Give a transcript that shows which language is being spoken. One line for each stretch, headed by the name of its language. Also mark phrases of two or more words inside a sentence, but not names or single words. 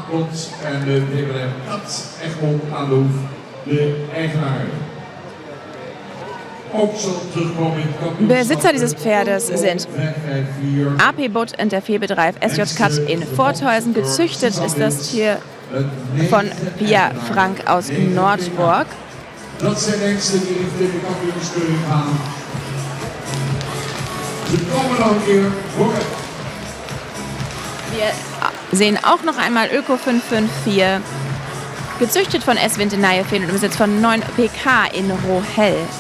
German: Besitzer dieses Pferdes sind AP Butt und der Fehlbetreib SJ Cut in Forthäusen. Gezüchtet ist das Tier von Pia Frank aus Nordburg.
Dutch: Dat zijn hengsten die richting de kampioenskeuring gaan. Ze komen nog een keer voor.
German: Wir sehen auch noch einmal Öko 554, gezüchtet von S. Wintenaye-Fehn und im Besitz von 9 PK in Rohell.